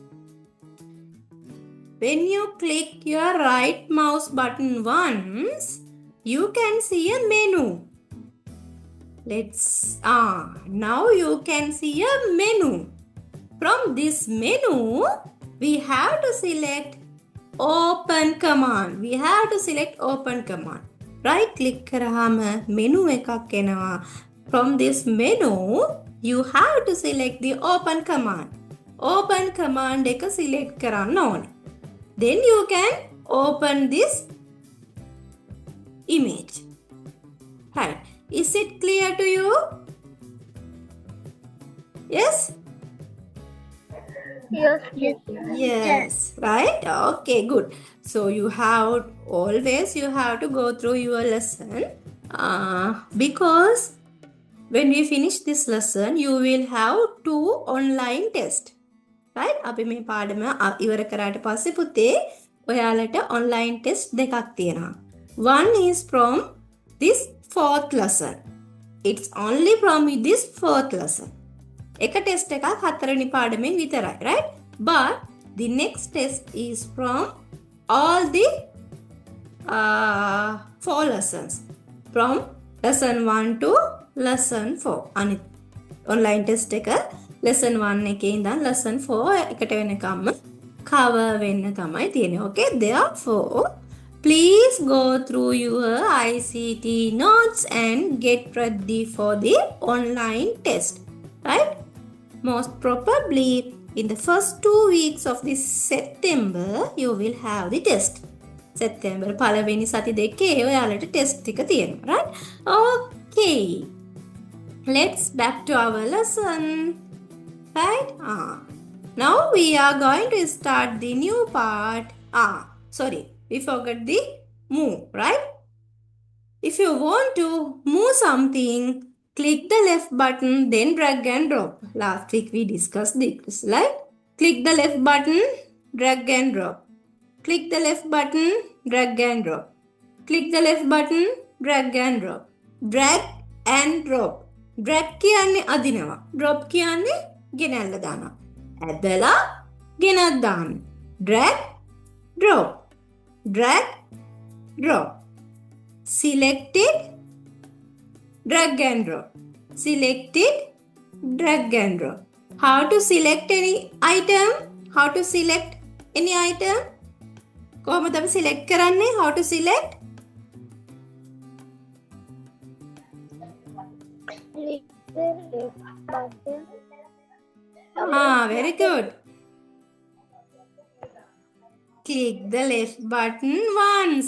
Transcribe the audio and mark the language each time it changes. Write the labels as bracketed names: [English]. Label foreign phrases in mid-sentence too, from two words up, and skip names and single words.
[English] When you click your right mouse button once, you can see a menu. Now you can see a menu. From this menu, we have to select open command. We have to select open command. Right click [Sinhala] කරාම menu එකක් එනවා. [English] From this menu, you have to select the open command. Open command [Sinhala] එක select කරන්න ඕනේ. [English] Then you can open this image. Right. Is it clear to you? Yes? Yes. Right? Okay, good. So you have to go through your lesson because when we finish this lesson, you will have 2 online tests. Right? [Sinhala] අපි මේ පාඩම ඉවර කරාට පස්සේ පුතේ ඔයාලට [English] online test [Sinhala] දෙකක් තියෙනවා. [English] One is from this 4th lesson. It's only from this 4th lesson. [Sinhala] එක test එකක් 4 වෙනි පාඩමෙන් විතරයි, [English] right? But the next test is from all the 4 lessons. From lesson 1 to lesson 4. [Sinhala] අනිත් [English] online test [Sinhala] එක lesson 1 එකේ ඉඳන් lesson 4 එකට වෙනකම්ම cover වෙන්න තමයි තියෙන්නේ. [English] Okay, therefore please go through your ICT notes and get ready for the online test. Right? Most probably in the first 2 weeks of this September you will have the test. [Sinhala] September පළවෙනි සති දෙකේ ඔයාලට test එක තියෙනවා. [English] Right? Okay. Let's back to our lesson. Right? Now we are going to start the new part. Sorry, we forgot the move, right? If you want to move something, click the left button, then drag and drop. Last week we discussed this, right? Click the left button, drag and drop. Click the left button, drag and drop. Click the left button, drag and drop. Drag and drop. Drag [Sinhala] කියන්නේ අදිනවා. Drop කියන්නේ ගෙනල්ලා දානවා. ඇදලා ගෙනත් දාන්න. [English] Drag, drop. Drag, drop. Selected, drag and drop. Selected, drag and drop. How to select any item? How to select any item? [Sinhala] කොහොමද අපි select කරන්නේ? [English] How to select? Click the left button. Very good. Click the left button once.